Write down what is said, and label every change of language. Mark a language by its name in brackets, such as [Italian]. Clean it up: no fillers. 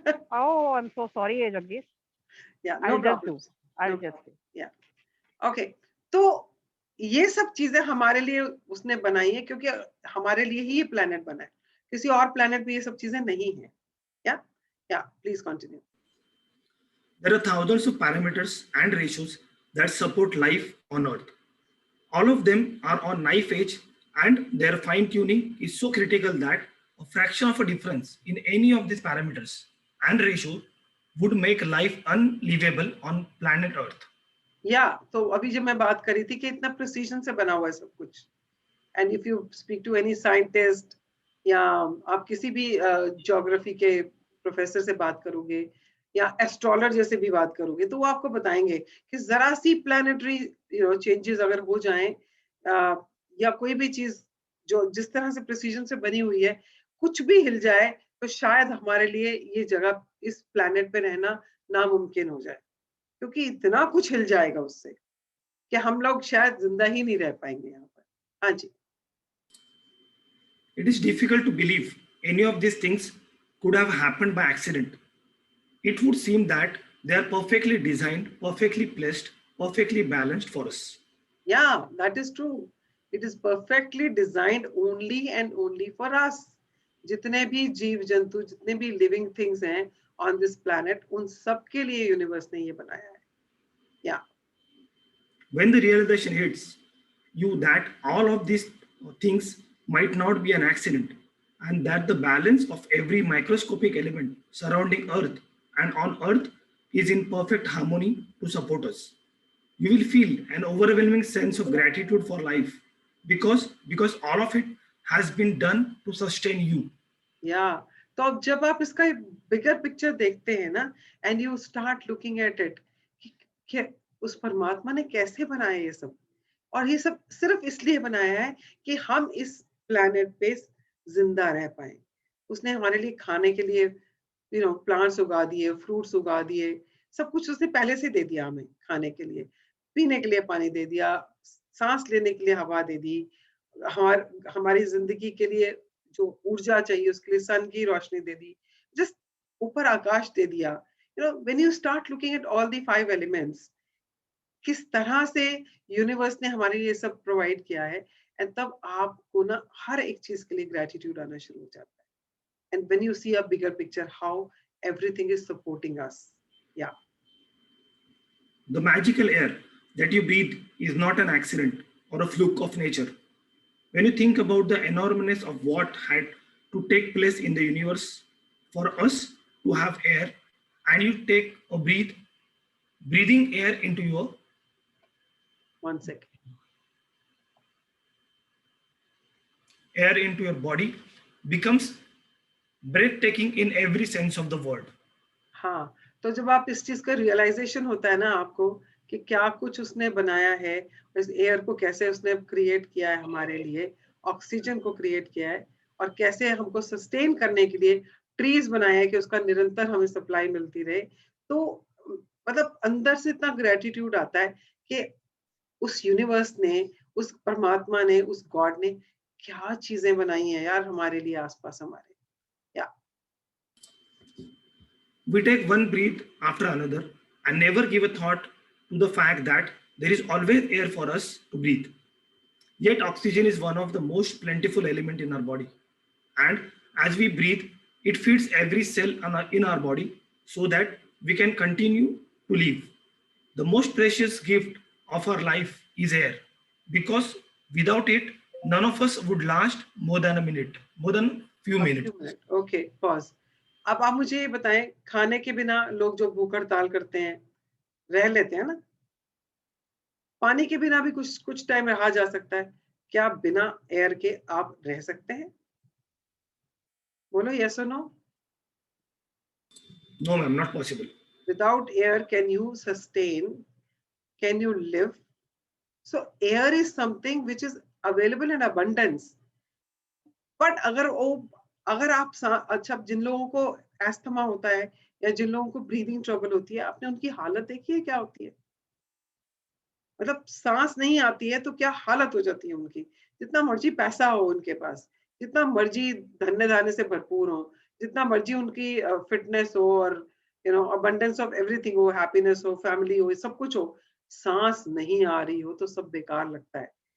[English] Oh, I'm so sorry, Jagdish. Yeah, I'll no just problem. do. I'll No just do. Yeah. Okay. [Hindi] तो ये सब चीजें हमारे लिए उसने बनाई है, क्योंकि हमारे लिए ही ये प्लेनेट बना है, किसी और प्लेनेट पे ये सब चीजें नहीं है। [English] या please continue. There are thousands of parameters and ratios that support life on Earth. All of them are on knife edge, and their fine tuning is so critical that a fraction of a difference in any of these parameters and ratio would make life unlivable on planet Earth. [Hindi] या तो अभी जब मैं बात करी थी कि इतना प्रिसीजन से बना हुआ है सब कुछ, [English] and if you speak to any scientist [Hindi] या आप किसी भी ज्योग्राफी के प्रोफेसर से बात करोगे या एस्ट्रोलॉजर से भी बात करोगे, तो वो आपको बताएंगे कि जरा सी प्लैनेटरी चेंजेस अगर हो जाएं, या कोई भी चीज जो जिस तरह से प्रिसीजन से बनी हुई है, कुछ भी हिल जाए, तो शायद हमारे लिए ये जगह इस प्लैनेट पे रहना नामुमकिन हो जाए, क्योंकि इतना कुछ हिल जाएगा उससे कि हम लोग शायद जिंदा ही नहीं रह पाएंगे यहाँ पर। हाँ जी। [English] It is difficult to believe any of these things could have happened by accident. It would seem that they are perfectly designed, perfectly placed, perfectly balanced for us. Yeah, that is true. It is perfectly designed only and only for us. [Hindi] जितने भी जीव जंतु, जितने भी [English] living things [Hindi] हैं [English] on this planet, [Hindi] उन सब के लिए यूनिवर्स ने ये बनाया है। [English] Yeah. When the realization hits you that all of these things might not be an accident, and that the balance of every microscopic element surrounding Earth and on Earth is in perfect harmony to support us, you will feel an overwhelming sense of gratitude for life, because all of it has been done to sustain you. Yeah. [Hindi] तो अब जब आप इसका bigger picture देखते हैं ना, [English] and you start looking at it [Hindi] कि उस परमात्मा ने कैसे बनाया ये सब, और ये सब सिर्फ इसलिए बनाया है कि हम इस प्लैनेट पे जिंदा रह पाए। उसने हमारे लिए खाने के लिए प्लांट्स उगा दिए, फ्रूट्स उगा दिए, सब कुछ उसने पहले से दे दिया हमें खाने के लिए, पीने के लिए पानी दे दिया, सांस लेने के लिए हवा दे दी, हमारी जिंदगी के लिए जो ऊर्जा चाहिए उसके लिए सन की रोशनी दे दी, जस्ट ऊपर आकाश दे दिया। [English] when you start looking at all the 5 elements, [Hindi] किस तरह से यूनिवर्स ने हमारे लिए सब प्रोवाइड किया है, एंड तब आपको ना हर एक चीज के लिए ग्रेटिट्यूड आना शुरू हो जाता है। [English] And when you see a bigger picture, how everything is supporting us. Yeah. The magical air that you breathe is not an accident or a fluke of nature. When you think about the enormousness of what had to take place in the universe for us to have air, and you take a breathing air into your 1 second. air into your body becomes breathtaking in every sense of the word. [Hindi] हाँ, तो जब आप इस चीज का realisation होता है ना आपको कि क्या कुछ उसने बनाया है, इस एयर को कैसे उसने क्रिएट किया है हमारे लिए, ऑक्सीजन को क्रिएट किया है, और कैसे हमको सस्टेन करने के लिए ट्रीज बनाए हैं कि उसका निरंतर हमें सप्लाई मिलती रहे। तो मतलब अंदर से इतना ग्रेटिट्यूड आता है कि उस यूनिवर्स ने, उस परमात्मा ने, उस गॉड ने क्या चीजें बनाई हैं यार हमारे लिए आसपास हमारे। या [English] We take one breath after another and never give a thought to the fact that there is always air for us to breathe. Yet oxygen is one of the most plentiful element in our body. And as we breathe, it feeds every cell in our body so that we can continue to live. The most precious gift of our life is air, because without it, none of us would last more than a minute, more than few minutes. Okay pause. [Hindi] अब आप मुझे ये बताएं, खाने के बिना लोग जो भूख हड़ताल करते हैं रह लेते हैं ना, पानी के बिना भी कुछ कुछ टाइम रहा जा सकता है, क्या बिना एयर के आप रह सकते हैं? बोलो यस और no. [English] No, ma'am, not possible. Without air, can you sustain? Can you live? So air is something which is available in abundance. But [Hindi] अगर आप अच्छा, जिन लोगों को एस्थमा होता है या जिन लोगों को ब्रीदिंग ट्रबल होती है, आपने उनकी हालत देखी है क्या होती है? मतलब सांस नहीं आती है तो क्या हालत हो जाती है उनकी। जितना मर्जी पैसा हो उनके पास, जितना मर्जी धन्य धान्य से भरपूर हो, जितना मर्जी उनकी फिटनेस हो और [English] abundance of everything [Hindi] हो, हैप्पीनेस हो, फैमिली हो, सब कुछ हो, सांस नहीं आ रही हो तो सब बेकार लगता है।